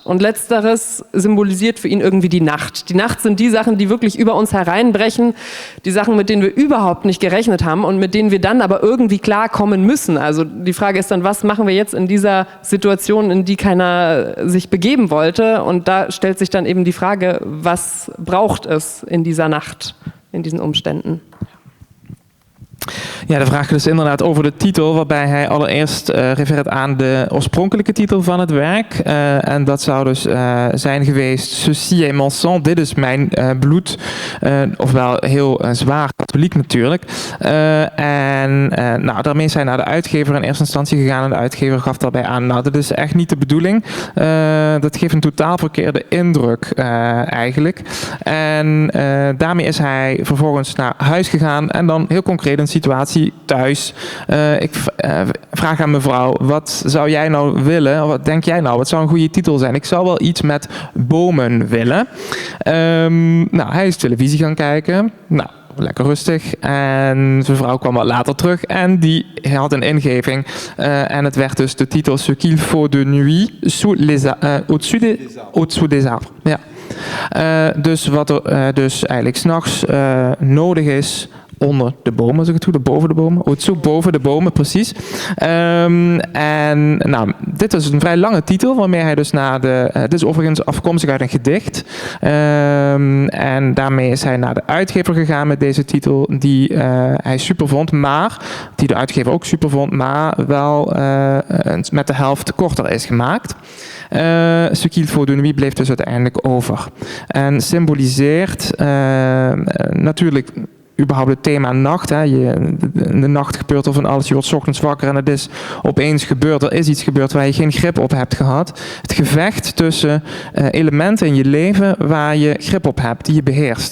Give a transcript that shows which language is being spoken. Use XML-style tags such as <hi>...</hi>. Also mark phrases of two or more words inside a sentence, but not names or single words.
<de>Und letzteres symbolisiert für ihn irgendwie die Nacht. Die Nacht sind die Sachen, die wirklich über uns hereinbrechen, die Sachen, mit denen wir überhaupt nicht gerechnet haben und mit denen wir dann aber irgendwie klarkommen müssen. Also die Frage ist dann, was machen wir jetzt in dieser Situation, in die keiner sich begeben wollte? Und da stellt sich dann eben die Frage, was braucht es in dieser Nacht? In diesen Umständen.</de> <nl>Ja, de vraag dus inderdaad over de titel, waarbij hij allereerst refereert aan de oorspronkelijke titel van het werk. En dat zou dus zijn geweest,</nl> <fr>Ceci est mon sang,</fr> <nl>dit is mijn bloed. Ofwel heel zwaar katholiek natuurlijk. Nou, daarmee is hij naar de uitgever in eerste instantie gegaan en de uitgever gaf daarbij aan, nou, dat is echt niet de bedoeling. Dat geeft een totaal verkeerde indruk eigenlijk. En daarmee is hij vervolgens naar huis gegaan en dan heel concreet een situatie thuis. Ik vraag aan mevrouw, wat zou jij nou willen? Wat denk jij nou? Wat zou een goede titel zijn? Ik zou wel iets met bomen willen. Nou, hij is televisie gaan kijken. Nou, lekker rustig. En zijn vrouw kwam wat later terug en die had een ingeving. En het werd dus de titel Ce qu'il faut de nuit au-dessous des arbres. Ja. Dus wat er dus eigenlijk 's nachts nodig is onder de bomen, als ik het goed heb, boven de bomen. Boven de bomen, precies. En nou, dit is een vrij lange titel, waarmee hij dus naar de... dit is overigens afkomstig uit een gedicht. En daarmee is hij naar de uitgever gegaan met deze titel, die hij super vond, maar die de uitgever ook super vond, maar wel met de helft korter is gemaakt. Ce qu'il faut de nuit bleef dus uiteindelijk over. En symboliseert natuurlijk überhaupt het thema nacht. Hè. In de nacht gebeurt er van alles. Je wordt 's ochtends wakker en het is opeens gebeurd. Er is iets gebeurd waar je geen grip op hebt gehad. Het gevecht tussen elementen in je leven waar je grip op hebt, die je beheerst.</nl>